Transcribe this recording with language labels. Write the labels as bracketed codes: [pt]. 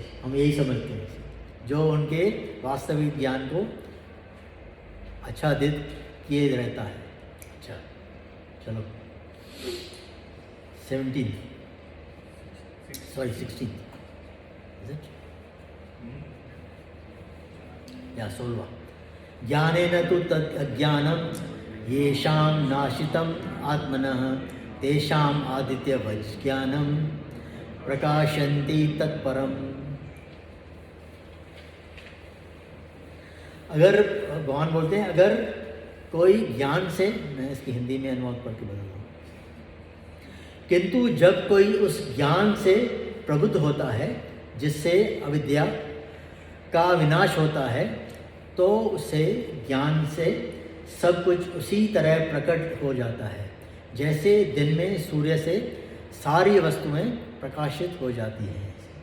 [hi] हम यही समझते हैं जो उनके वास्तविक ज्ञान को आच्छादित किए रहता है। अच्छा चलो 16 [en] is it? [sa] या 16 ज्ञानेन तु तद् अज्ञानं येषां नाशितं आत्मनः तेषाम् आदित्यवत् ज्ञानं प्रकाशन्ति तत्परम्। [hi] अगर भगवान बोलते हैं अगर कोई ज्ञान से, मैं इसकी हिंदी में अनुवाद पढ़ के बता रहा हूँ, किंतु जब कोई उस ज्ञान से प्रबुद्ध होता है जिससे अविद्या का विनाश होता है, तो उसे ज्ञान से सब कुछ उसी तरह प्रकट हो जाता है जैसे दिन में सूर्य से सारी वस्तुएं प्रकाशित हो जाती हैं।